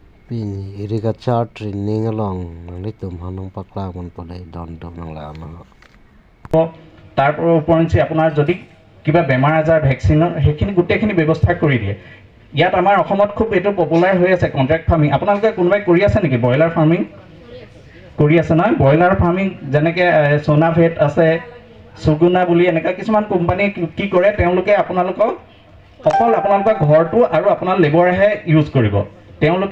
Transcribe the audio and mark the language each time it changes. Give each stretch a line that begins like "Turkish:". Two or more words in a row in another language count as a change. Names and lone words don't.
Karbi: Pini
English: irrigator training
Karbi: along nang tum hanong pakla man podai don dom nang la na.
Assamese: তাৰ ওপৰঞ্চি আপোনাৰ যদি কিবা বেমাৰ আজাৰ ভেকচিনৰ সেইখিনি গোটেইখিনি ব্যৱস্থা কৰি দিয়ে ইয়াত আমাৰ অসমত খুব এইটো পপুলাৰ হৈ আছে
English: contract farming
Assamese: আপোনালোকে কোনোবাই কৰি আছে নেকি
English: broiler farming
Assamese: কৰি আছে নহয়
English: broiler farming
Assamese: যেনেকৈ সোনাভেট আছে সুগুনা বুলি এনেকুৱা কিছুমান কোম্পানী কি কৰে তেওঁলোকে আপোনালোকক অকল আপোনালোকৰ ঘৰটো আৰু আপোনাৰ লেবৰহে ইউজ কৰিব তেওঁলোকে